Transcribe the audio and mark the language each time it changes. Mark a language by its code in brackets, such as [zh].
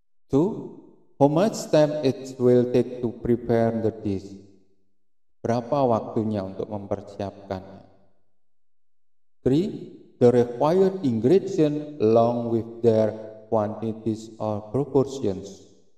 [en] Two, how much time it will take to prepare the dish. [id] Berapa waktunya untuk mempersiapkannya. [en] Three, the required ingredient along with their quantities or proportions.